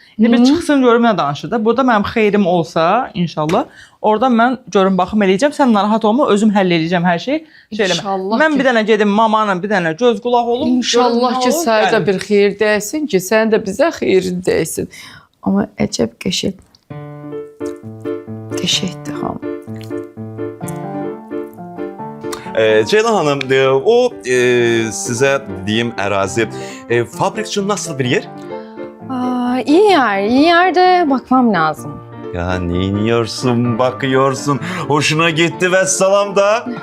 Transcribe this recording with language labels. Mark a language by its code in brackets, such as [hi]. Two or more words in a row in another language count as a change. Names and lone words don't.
[az] İndi bir çıxsın görüm nə danışır da. Burada mənim xeyrim olsa, inşallah, orada mən görüm baxım eləyəcəm. Sən narahat olma, özüm həll eləyəcəm hər şeyi. İnşallah. Mən bir dənə gedim mamanın bir dənə göz qulaq olum. İnşallah ki, sənə də bir xeyir dəysin ki, sən də bizə xeyrin dəysin. Amma əcəb qəşəng. Qəşəngdir hamı. [tr] Ceylan Hanım, o size diyeyim arazi fabrik için nasıl bir yer? İyi yer. İyi yerde bakmam lazım. Ya ne iniyorsun, bakıyorsun, hoşuna gitti ve salam da.